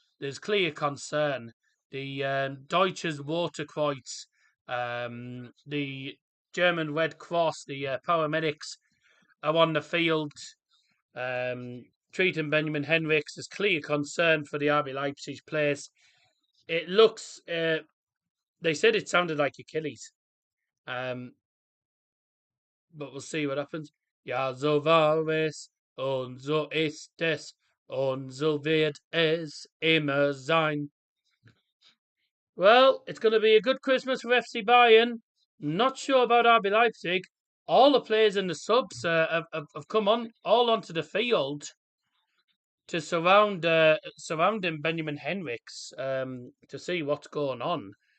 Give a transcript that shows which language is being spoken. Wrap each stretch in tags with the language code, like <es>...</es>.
<en>There's clear concern. The Deutsches Waterkreuz, the German Red Cross, the paramedics are on the field treating Benjamin Henrichs. There's clear concern for the RB Leipzig players. It looks, they said it sounded like Achilles. but we'll see what happens.</en> <de>Ja, so war es und so ist es und so wird es immer sein.</de> <en>Well, it's going to be a good Christmas for FC Bayern. Not sure about RB Leipzig. All the players in the subs have come on all onto the field to surrounding Benjamin Henrichs to see what's going on.</en>